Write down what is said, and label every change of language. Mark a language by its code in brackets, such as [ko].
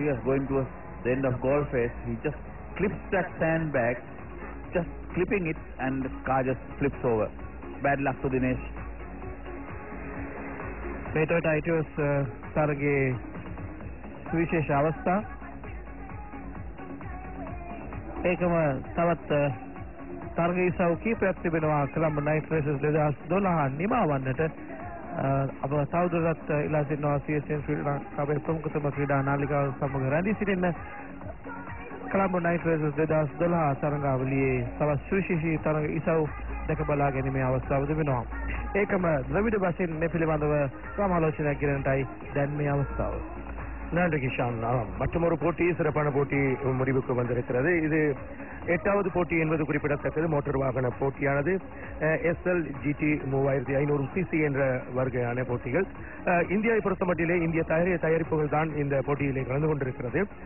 [en] He was going towards the end of goal face. He just clips that sandbag, just clipping it, and the car just flips over. Bad luck to Dinesh. [si] මේ Toyota ඉටියෝස් තරගයේ සුවිශේෂ අවස්ථා. ඒකම තවත් තරග ඉසව් කීපයක් තිබෙනවා Colombo night රේසර්ස් 2012 නිමා වන්නට. අප තවදුරටත් ඉලා සිටිනවා CSN ශ්‍රී ලංකාවේ ප්‍රමුඛතම ක්‍රීඩා නාලිකාව සමග රැඳී සිටින්න. කොළඹ නයිට් රේසර්ස් 2012 තරගාවලියේ තවත් සුවිශේෂී තරග ඉසව් දැක බලා ගැනීමේ අවස්ථාව තිබෙනවා. ඒකම ද්‍රවිඩ වශයෙන් මේ පිළිබඳව සමාලෝචනයක් කිරීමටයි දැන් මේ අවස්ථාව. [ta] நன்றி கிஷான். மற்றொரு போட்டி, சிறப்பான போட்டி முடிவுக்கு வந்திருக்கிறது. இது 8வது போட்டி என்பது குறிப்பிடத்தக்கது. மோட்டார் வாகன போட்டியானது SL GT 3500 cc என்ற வர்க்கையான போட்டிகள். இந்தியாவை பொறுத்தமட்டிலே இந்திய தயாரிப்புகள் தான் இந்த போட்டியிலே கலந்து கொண்டிருக்கிறது.